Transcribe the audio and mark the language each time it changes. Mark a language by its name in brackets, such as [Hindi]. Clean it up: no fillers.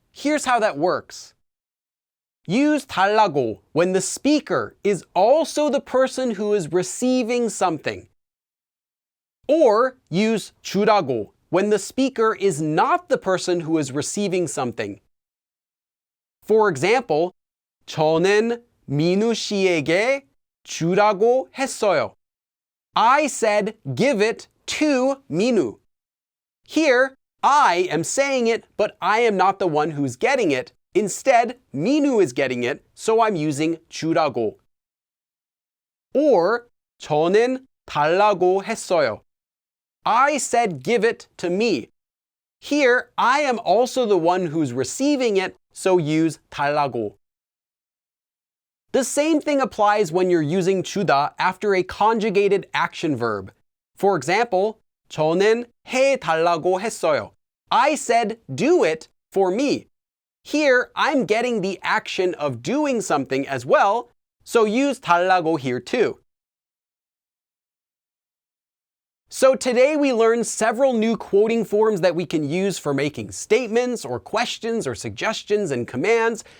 [English] Here's how that works. Use 달라고 when the speaker is also the person who is receiving something. Or use 주라고 when the speaker is not the person who is receiving something. For example, [Korean] 저는 민우 씨에게 주라고 했어요. [English] I said give it to 민우. Here, I am saying it, but I am not the one who's getting it. Instead, 민우 is getting it, so I'm using 주라고. Or [Korean] 저는 달라고 했어요. [English] I said give it to me. Here, I am also the one who's receiving it, so use 달라고. The same thing applies when you're using 주다 after a conjugated action verb. For example, [Korean] 저는 해달라고 했어요. [English] I said do it for me. Here, I'm getting the action of doing something as well, so use 달라고 here too. So today we learned several new quoting forms that we can use for making statements or questions or suggestions and commands.